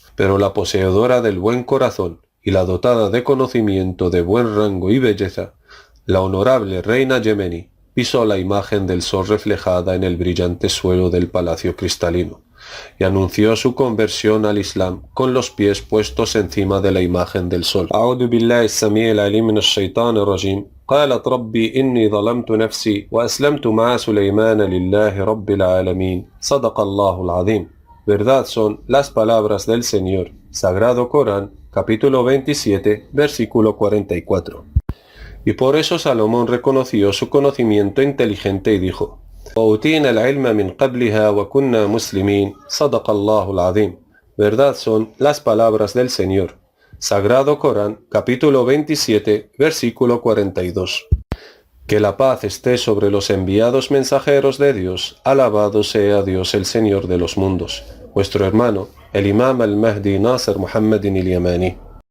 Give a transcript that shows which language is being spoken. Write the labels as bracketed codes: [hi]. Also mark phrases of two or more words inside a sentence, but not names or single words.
[es] Pero la poseedora del buen corazón y la dotada de conocimiento de buen rango y belleza, la honorable reina Yemeni, pisó la imagen del sol reflejada en el brillante suelo del palacio cristalino, y anunció su conversión al Islam con los pies puestos encima de la imagen del sol. [ar] أعوذ بالله السميع العليم من الشيطان الرجيم. قالت ربي إني ظلمت نفسي وأسلمت مع سليمان لله رب العالمين صدق الله العظيم. [es] Verdad son las palabras del Señor. Sagrado Corán, capítulo 27, versículo 44. Y por eso Salomón reconoció su conocimiento inteligente y dijo: [ar] وَأُوتِينَا الْعِلْمَ مِنْ قَبْلِهَا وَكُنَّا مُسْلِمِينَ صَدَقَ اللَّهُ الْعَظِيمُ. [es] Verdad son las palabras del Señor. Sagrado Corán, capítulo 27, versículo 42. Que la paz esté sobre los enviados mensajeros de Dios. Alabado sea Dios el Señor de los mundos. Vuestro hermano, el Imam al-Mahdi Nasser Muhammadin al-Yamani.